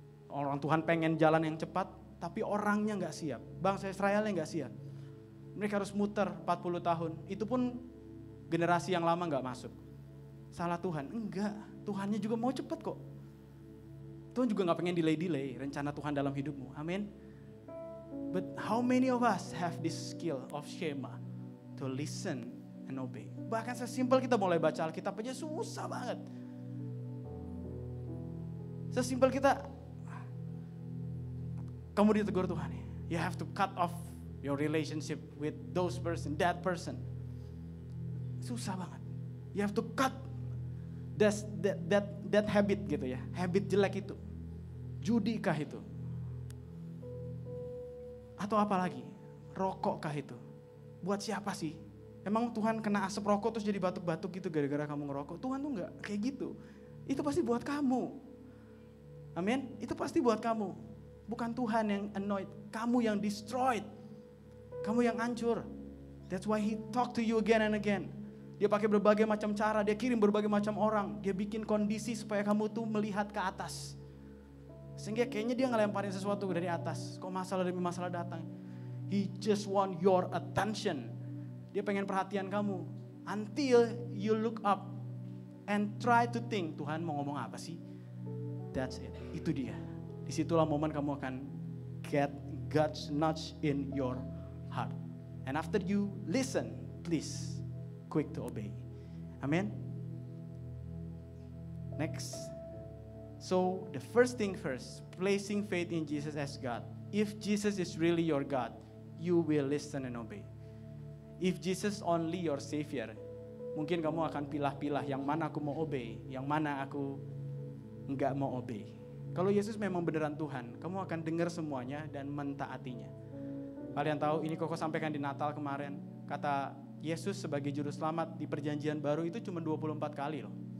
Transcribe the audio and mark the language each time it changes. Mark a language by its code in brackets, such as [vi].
[id] Orang Tuhan pengen jalan yang cepat, tapi orangnya gak siap. Bangsa Israelnya gak siap. Mereka harus muter 40 tahun. Itu pun generasi yang lama gak masuk. Salah Tuhan? Enggak. Tuhannya juga mau cepat kok. Tuhan juga gak pengen delay rencana Tuhan dalam hidupmu. Amin. [en] But how many of us have this skill of Shema to listen and obey? [id] Bahkan sesimpel kita mulai baca Alkitab aja susah banget. Sesimpel kita, kamu ditegur Tuhan ya. [en] You have to cut off your relationship with those person, that person. [id] Susah banget. You have to cut that habit gitu ya. Habit jelek itu. Judi kah itu? Atau apa lagi? Rokok kah itu? Buat siapa sih? Emang Tuhan kena asap rokok terus jadi batuk-batuk gitu gara-gara kamu ngerokok? Tuhan tuh enggak kayak gitu. Itu pasti buat kamu. Amin. Itu pasti buat kamu. Bukan Tuhan yang annoyed. Kamu yang destroyed. Kamu yang hancur. [en] That's why he talk to you again and again. [id] Dia pakai berbagai macam cara. Dia kirim berbagai macam orang. Dia bikin kondisi supaya kamu tuh melihat ke atas. Sehingga kayaknya dia ngelemparin sesuatu dari atas. Kok masalah demi masalah datang. [en] He just want your attention. [id] Dia pengen perhatian kamu. Until you look up and try to think, Tuhan mau ngomong apa sih? That's it. Itu dia. [en] Disitulah momen kamu akan get God's nudge in your heart. And after you listen, please, quick to obey. Amen. Next. So the first thing first, placing faith in Jesus as God. If Jesus is really your God, you will listen and obey. [id] If Jesus only your Savior, mungkin kamu akan pilah-pilah yang mana aku mau obey, yang mana aku enggak mau obey. Kalau Yesus memang beneran Tuhan, kamu akan dengar semuanya dan mentaatinya. Kalian tahu ini Koko sampaikan di Natal kemarin, kata Yesus sebagai juru selamat di perjanjian baru itu cuma 24 kali loh.